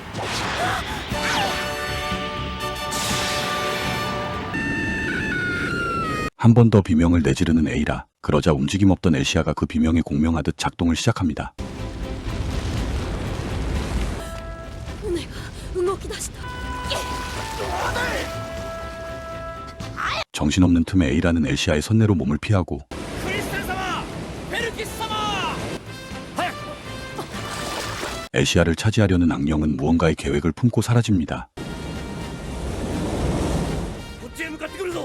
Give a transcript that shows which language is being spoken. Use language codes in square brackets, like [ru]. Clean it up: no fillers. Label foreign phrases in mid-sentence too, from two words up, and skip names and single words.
[ko] 한 번 더 비명을 내지르는 에이라. 그러자 움직임 없던 엘시아가 그 비명에 공명하듯 작동을 시작합니다. [ja] 船が動き出した [ko] 정신없는 틈에 에이라는 엘시아의 선내로 몸을 피하고 [ja] クリステル様、ペルキス様、早く。 [ko] 엘시아를 차지하려는 악령은 무언가의 계획을 품고 사라집니다. [ja] こっちへ向かってくるぞ。